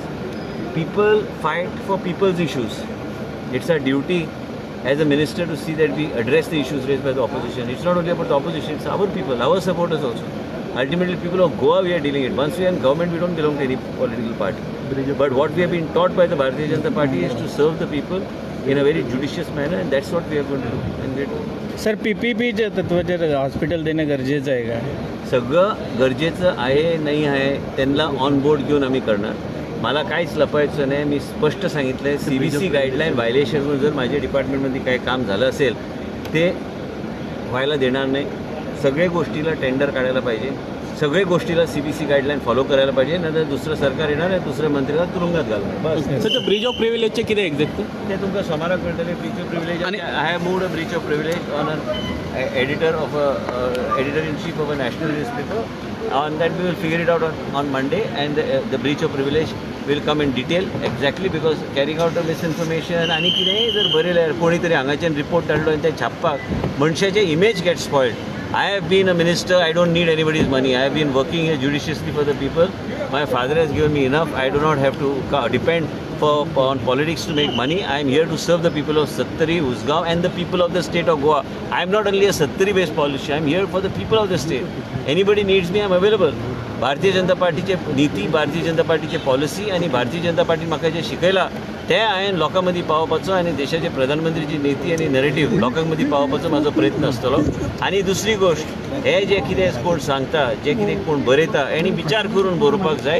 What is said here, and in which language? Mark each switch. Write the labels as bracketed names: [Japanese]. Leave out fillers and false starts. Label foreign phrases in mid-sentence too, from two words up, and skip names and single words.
[English] People fight for people's issues. It's our duty as a minister to see that we address the issues raised by the opposition. It's not only about the opposition, it's our people, our supporters also. Ultimately, people of Goa, we are dealing it. Once we are in government, we don't belong to any political party. But what we have been taught by the Bharatiya Janata Party is to serve the people in a very judicious manner, and that's what we are going to do. And we do. [Marathi] सर PPPचे तत्वाचे हॉस्पिटल देणं गरजेचं आहे का? सगळं गरजेचं आहे नाही आहे त्यांना [English] on board [Marathi] घेऊन आम्ही करणार. मला काहीच लपायचं नाही. मी स्पष्ट सांगितलं आहे CBC [English] guideline violationवर [Marathi] जर माझ्या डिपार्टमेंटमध्ये काही काम झालं असेल ते व्हायला देणार नाही. सगळ्या गोष्टीला टेंडर काढायला पाहिजे. सगळ्या गोष्टीला CBC [English] guideline follow [Marathi] करायला पाहिजे. नंतर दुसरं सरकार येणार आहे, दुसऱ्या मंत्र्याला तुरुंगात घालणार. बस. सर [English] bridge of privilegeचे [Marathi] किती एक्झॅक्ट [Konkani] ते तुमका सोमाराक कळटले. [English] breach of privilege आणि I have moved a breach of privilege on an editor of editor in chief of a national newspaper. on that we will figure it out on Monday and the breach of privilege will come in detail exactly because carrying out a misinformation [Konkani] आणि कितेंय जर बरयल्यार कोणीतरी हांगाच्यान रिपोर्ट धाडलो आनी ते छापपाक मनशाचे [English] image get spoiled. I have been a minister. I don't need anybody's money. I have been working here judiciously for the people. My father has given me enough. I do not have to depend on politics to make money. I am here to serve the people of Sattari, Usgaon and the people of the state of Goa. I am not only a Sattari-based politician. I am here for the people of the state. Anybody needs me, I am available. [Konkani] भारतीय जनता पार्टीचे नीती, भारतीय जनता पार्टीचे पॉलिसी आणि भारतीय जनता पार्टी म्हाका जे शिकयला ते हांवें लोकां मदीं पावोवपाचो आनी देशाचे प्रधानमंत्रीची नीती आनी नरेटिव्ह लोकां मदीं पावोवपाचो म्हाजो प्रयत्न आसतलो. आनी दुसरी गोश्ट हे जे कितें कोण सांगता, जे कितें कोण बरयता हेणी विचार करून बरोवपाक जाय.